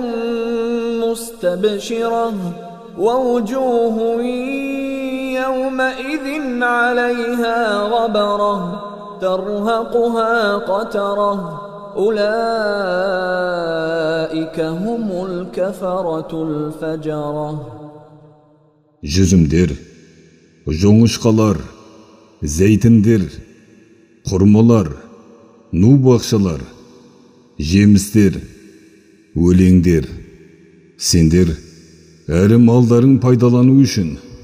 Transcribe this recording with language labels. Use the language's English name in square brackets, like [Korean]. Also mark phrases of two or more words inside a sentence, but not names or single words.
[Arabic] مستبشرة ووجوه يومئذ عليها غبرة ترهقها قترة أولئك هم الكفرة الفجرة. [Kazakh] Жүзімдер, жоңышқалар, зәйтіндер, құрмалар, ну бақшалар, жемістер, өлеңдер, сендер әрі малдарың пайдалану үшін.